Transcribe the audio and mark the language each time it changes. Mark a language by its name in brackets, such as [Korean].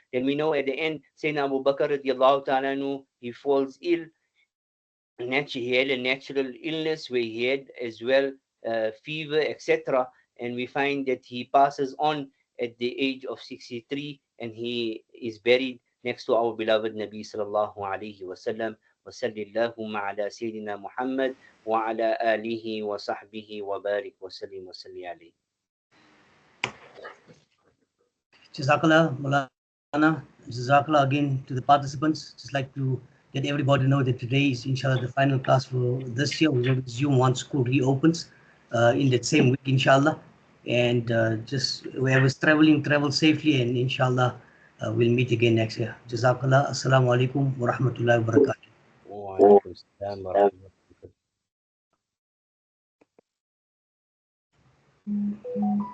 [English] Then we know at the end, Sayyidina Abu Bakr radiallahu ta'ala anhu, he falls ill. He had a natural illness where he had as well fever, etc. And we find that he passes on at the age of 63, and he is buried next to our beloved Nabi sallallahu alayhi wasallam. [Arabic] وصل اللهم على سيدنا محمد وعلى آله وصحبه وبارك وسلم وصلي عليه. [English] Jazakallah, Maulana. Jazakallah again to the participants. Just like to let everybody know that today is inshallah the final class for this year. We'll resume once school reopens in that same week, inshallah. And just whoever's traveling, travel safely, and inshallah we'll meet again next year. Jazakallah. Assalamu alaikum wa rahmatullahi wa barakatuh. [Arabic] وعليكم السلام ورحمة الله وبركاته.